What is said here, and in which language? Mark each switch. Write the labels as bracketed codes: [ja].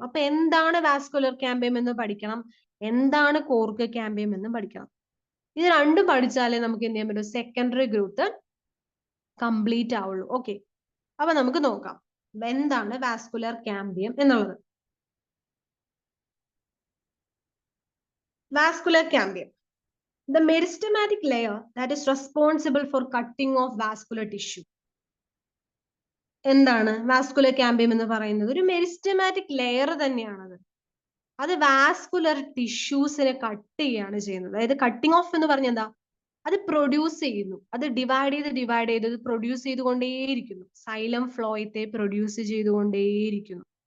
[ml] അപ്പൊ എന്താണ് vascular cambium എന്ന് പഠിക്കണം, എന്താണ് കോർക്ക് ക്യാമ്പിയം എന്ന് പഠിക്കണം. ഇത് രണ്ടും പഠിച്ചാലേ നമുക്ക് എന്ത് ചെയ്യാൻ പറ്റും, സെക്കൻഡറി ഗ്രോത്ത് കംപ്ലീറ്റ് ആവുള്ളൂ. ഓക്കെ, അപ്പൊ നമുക്ക് നോക്കാം എന്താണ് വാസ്കുലർ ക്യാമ്പിയം എന്നുള്ളത്. [en] Vascular cambium, the meristematic layer that is responsible for cutting off vascular tissue. [ml] എന്താണ് വാസ്കുലർ ക്യാമ്പിയം എന്ന് പറയുന്നത്? ഒരു മെരിസ്റ്റമാറ്റിക് ലെയർ തന്നെയാണത്. അത് വാസ്കുലർ ടിഷ്യൂസിനെ കട്ട് ചെയ്യാണ് ചെയ്യുന്നത്. അതായത് കട്ടിങ് ഓഫ് എന്ന് പറഞ്ഞാൽ എന്താ, അത് പ്രൊഡ്യൂസ് ചെയ്യുന്നു, അത് ഡിവൈഡ് ചെയ്ത് പ്രൊഡ്യൂസ് ചെയ്തുകൊണ്ടേയിരിക്കുന്നു, സൈലം ഫ്ലോയത്തെ പ്രൊഡ്യൂസ് ചെയ്തുകൊണ്ടേയിരിക്കുന്നു.